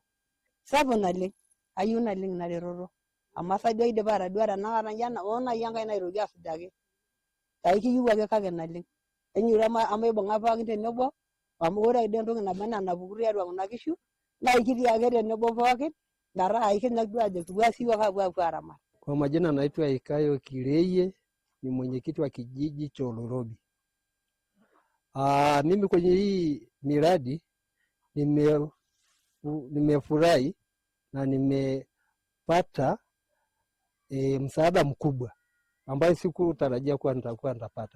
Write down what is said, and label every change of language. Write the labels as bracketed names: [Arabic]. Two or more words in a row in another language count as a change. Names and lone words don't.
[Masai] Sapuk naleng, ayieu naleng ina reteto amu asa duo aidipa atadua tenakata nji ena oo nai enkae naitoki asujaki. Kai kiyieu ake kake naleng. Enyiru amaibung'a pookin tenebo amu ore ade entoki naba enaa enapuku tiatua kuna kishu naa kitii ake tenebo pookin metaa ikinyok duo ajo kipuo siiyiok apuo aramat. [Swahili] Kwa majina naitwa Ikayo Kireye, ni mwenyekiti wa kijiji cha Olerobi. Mimi kwenye hii miradi nimefurahi na nimepata msaada mkubwa ambayo sikutarajia kuwa nitakuwa nitapata.